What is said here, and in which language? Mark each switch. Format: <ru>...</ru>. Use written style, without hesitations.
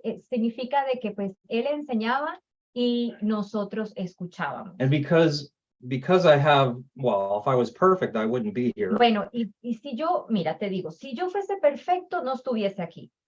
<es>Significa de que pues él enseñaba y nosotros escuchábamos.</es> <en>And because I have, well, if I was perfect, I wouldn't be here.</en> <es>Bueno, y si yo, mira, te digo, si yo fuese perfecto, no estuviese aquí.</es>